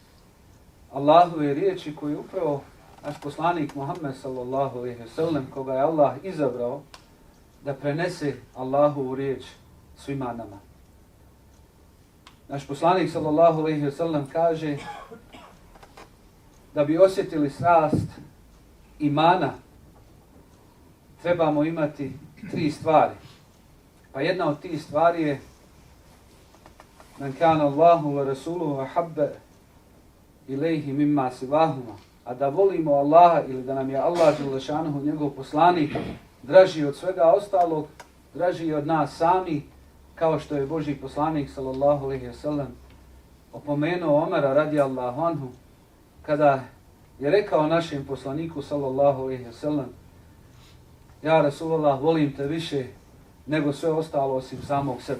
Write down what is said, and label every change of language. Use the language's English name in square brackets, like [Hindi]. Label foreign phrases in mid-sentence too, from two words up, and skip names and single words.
[Bosnian] Allahove riječi koje upravo naš poslanik Muhammed [Arabic] صلى الله عليه وسلم, [Bosnian] koga je Allah izabrao da prenese Allahovu riječ svima nama. Naš poslanik [Arabic] صلى الله عليه وسلم [Bosnian] kaže da bi osjetili strast imana trebamo imati 3 stvari. Pa jedna od tih stvari je [Arabic] من كان الله ورسوله أحب إليه مما سواهما, [Bosnian] a da volimo Allaha ili da nam je Allah [Arabic] جل شأنه [Bosnian] njegov poslanik draži od svega ostalog, draži od nas sami, kao što je Božji poslanik [Arabic] صلى الله عليه وسلم [Bosnian] opomenuo Omera [Arabic] رضي الله عنه [Bosnian] kada je rekao našem poslaniku [Arabic] صلى الله عليه وسلم: يا رسول الله, [Bosnian] volim te više nego sve ostalo osim samog sebe.